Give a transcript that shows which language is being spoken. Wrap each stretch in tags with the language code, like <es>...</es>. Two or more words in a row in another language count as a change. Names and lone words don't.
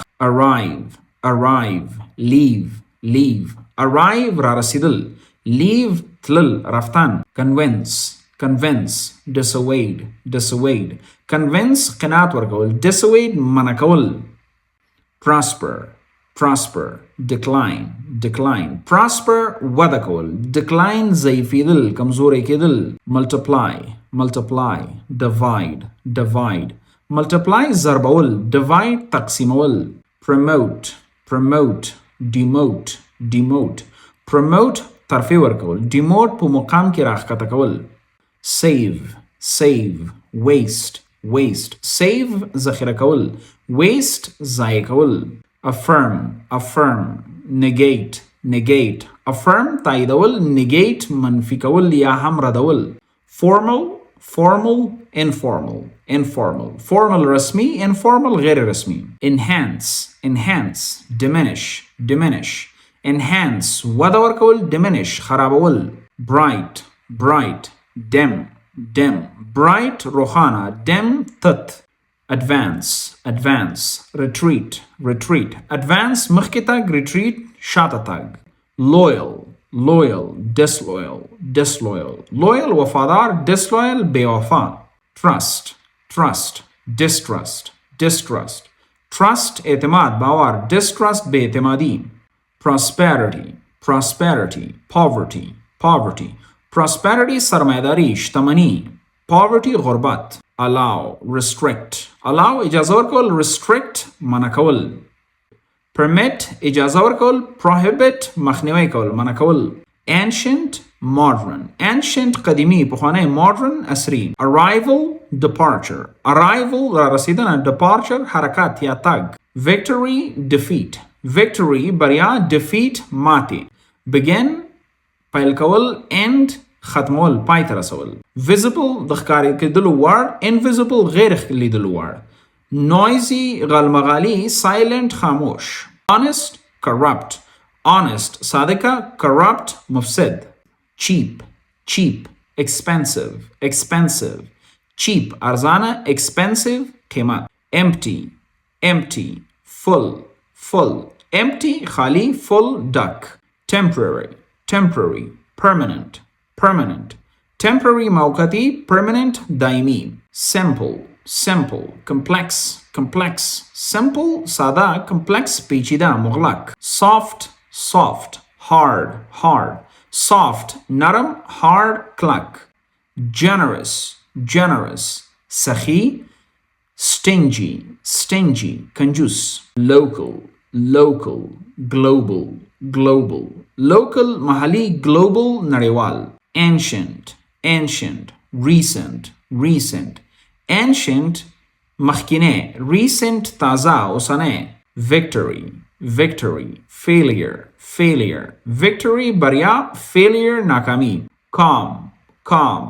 <en>arrive arrive leave leave arrive</en> <ps>را رسیدل</ps> <en>leave تلل رفتن. convince convince, dissuade, convince</en> <ps>قناعت ورکول,</ps> <en>dissuade</en> <ps>منع کول,</ps> <en>prosper, decline, prosper</en> <ps>وده کول, decline ضعیفیدل, کمزوری کېدل,</ps> <en>multiply, divide, multiply</en> <ps>ضربول, divide تقسیمول,</ps> <en>promote, demote, promote</en> <ps>ترفیع ورکول, demote په مقام کې راښکته کول,</ps> <en>save, waste, save</en> <ps>ذخیره کول,</ps> <en>waste</en> <ps>ضایع کول,</ps> <en>affirm, negate, affirm تاییدول, negate منفی</en> <ps>کول یا هم ردول,</ps> <en>formal, informal</en> <ps>رسمی, informal غیر رسمی,</ps> <en>enhance, diminish, enhance</en> <ps>وده ورکول,</ps> <en>diminish خرابول, bright, dim, bright روخانه, dim تت, advance, retreat, advance</en> <ps>مخکې تګ,</ps> <en>retreat</en> <ps>شاته تګ,</ps> <en>loyal, disloyal وفادار, disloyal بېوفا, trust, distrust, trust</en> <ps>اعتماد باور,</ps> <en>distrust بېاعتمادي, prosperity, prosperity</en> <ps>سرمایه‌داری, شتمنی, poverty غربت, allow اجازه ورکول, restrict منع کول, permit اجازه ورکول, prohibit مخنیوی کول, منع کول, ancient قدیمی پخوانی, modern عصری, arrival را رسیدن, departure حرکت یا تگ, victory بریا, defeat ماتی, begin پیل کول, end ختمول پای ته رسول, visible د ښکارې کېدلو وړ, invisible غیر لیدلو وړ,</ps> <en>noisy غلمغالي, silent خاموش, honest صادقه, corrupt مفسد, cheap expensive, cheap ارزانه, expensive قیمت, empty full, empty خالی, full ډک, temporary permanent, temporary موقتی, permanent دائمی, simple complex, simple ساده, complex</en> <ps>پیچیده مغلق,</ps> <en>soft hard, soft نرم, hard کلک, generous سخی, stingy کنجوس, local global محلی, global نړیوال, ancient recent مخکینه, recent</en> <ps>تازه اوسنه,</ps> <en>victory failure, victory بریا, failure ناکامی, calm</en>